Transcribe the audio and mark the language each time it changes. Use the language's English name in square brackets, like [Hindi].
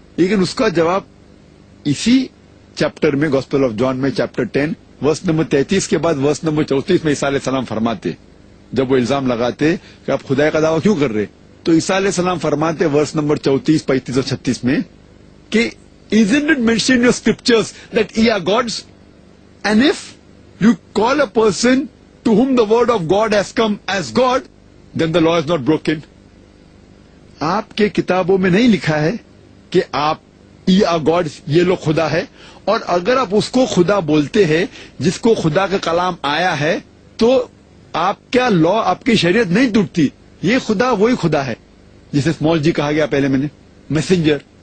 [Urdu] لیکن اس کا جواب اسی چیپٹر میں گوسپل آف جان میں چیپٹر 10 ورس نمبر 33 کے بعد ورس نمبر 34 میں عیسیٰ علیہ السلام فرماتے, جب وہ الزام لگاتے کہ آپ خدا کا دعویٰ کیوں کر رہے, تو عیسیٰ علیہ السلام فرماتے ورس نمبر 34, 35 اور 36 میں کہ [English] isn't it mentioned in your scriptures that ye are gods? And if you call a person to whom the word of God has come as God, then the law is not broken. [Urdu] آپ کے کتابوں میں نہیں لکھا ہے کہ آپ [English] are God, [Urdu] یہ لوگ خدا ہے, اور اگر آپ اس کو خدا بولتے ہیں جس کو خدا کا کلام آیا ہے تو آپ کا لا، آپ کی شریعت نہیں ٹوٹتی. یہ خدا وہی خدا ہے جسے اسمال جی کہا گیا پہلے میں نے، میسنجر.